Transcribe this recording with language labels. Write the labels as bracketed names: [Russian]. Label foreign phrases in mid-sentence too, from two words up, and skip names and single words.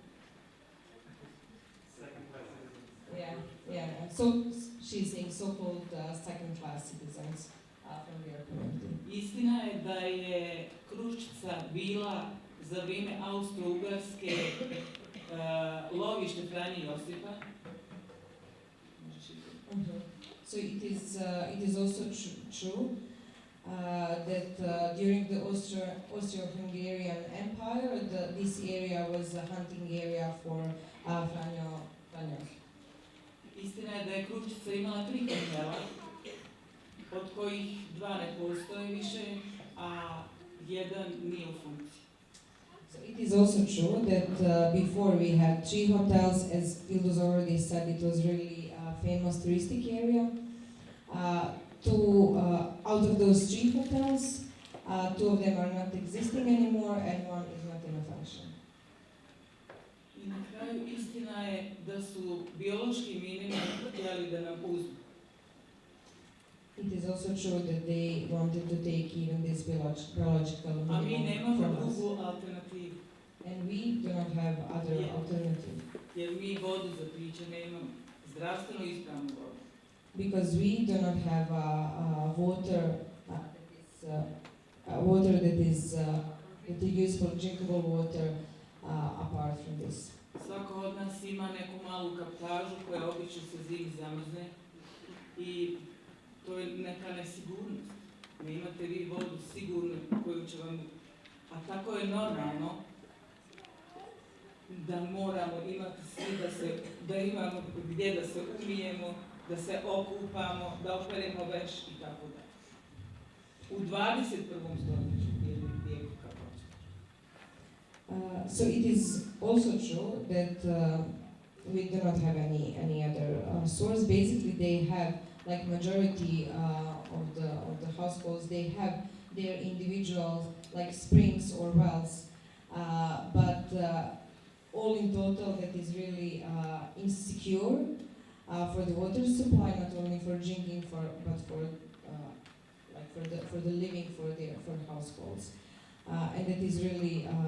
[English] So she's saying so-called second-class citizens from their community. [Bosnian] Istina je da je Kruščica bila za vrijeme Austro-Ugarske lovište Franje Josipa. [English] So it is also true that during the Austro-Hungarian Empire, this area was a hunting area for Franjo. [Bosnian] Istina je da je Kruščica imala 3 hotela, od kojih 2 ne postoje više, a 1 nije u funkciji. [English] So it is also true that before we had 3 hotels, as Ildos already said, it was really a famous touristic area. Out of those 3 hotels, 2 of them are not existing anymore and 1 is not in function. [Bosnian] I na kraju istina je da su biološki minimum htjeli da nam uzmu. [English] It is also true that they wanted to take even this biological minimum. [Bosnian] A mi nemamo drugu alternativu. [English] And we do not have other alternative. [Bosnian] Jer mi vodu za piće nemamo, zdravstveno ispravnu vodu. [English] Because we do not have water that is useful drinkable water apart from this. [Bosnian] Svako od nas ima neku malu kaptažu koja obično se zimi zamrzne i to je neka nesigurnost. Ne imate vi vodu sigurnu koju će vam... A tako je normalno da moramo imati svi da imamo gdje da se umijemo, da se okupamo, da operemo veš i tako da. U 21. stoljeću vijeku kako hoćete. [English] So it is also true that we do not have any other source. Basically, they have, like majority of the households, they have their individual like springs or wells, but all in total that is really insecure for the water supply, not only for drinking, but for for the living for the households, and it is really